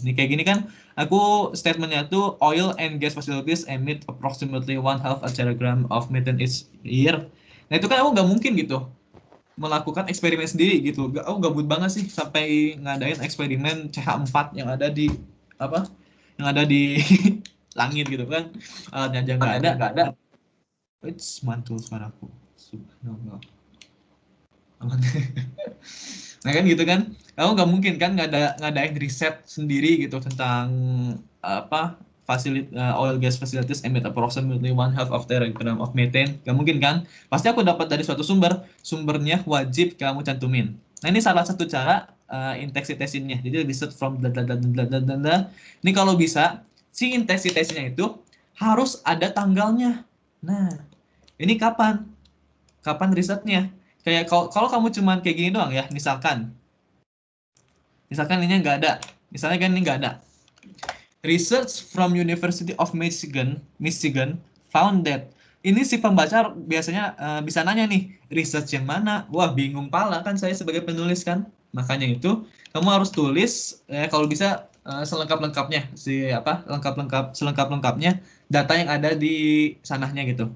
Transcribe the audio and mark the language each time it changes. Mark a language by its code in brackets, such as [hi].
[id] Ini kayak gini kan, aku statementnya tuh [en] oil and gas facilities emit approximately 1/2 a teragram of methane each year. [id] Nah, itu kan aku nggak mungkin gitu melakukan eksperimen sendiri gitu. Aku gabut banget sih sampai ngadain eksperimen CH4 yang ada di apa? Yang ada di langit gitu kan. Alatnya aja nggak ada. It's mantul suaraku. Subhanallah. Nah kan gitu kan, kamu nggak mungkin kan ngadain riset sendiri gitu tentang apa [en] oil gas facilities emit approximately 1/2 of teragram of methane. [id] Nggak mungkin kan? Pasti aku dapat dari suatu sumbernya wajib kamu cantumin. Nah ini salah satu cara intensitasinnya. Jadi [en] research from [id] Ini kalau bisa si intensitasinya itu harus ada tanggalnya. Nah ini kapan? Kapan risetnya? Kayak kalau kamu cuman kayak gini doang ya, misalkan ini nggak ada, misalnya kan ini nggak ada. [en] Research from University of Michigan found that. [id] Ini si pembaca biasanya bisa nanya nih, research yang mana? Wah bingung pala kan saya sebagai penulis kan. Makanya itu kamu harus tulis kalau bisa selengkap-lengkapnya selengkap-lengkapnya data yang ada di sananya gitu.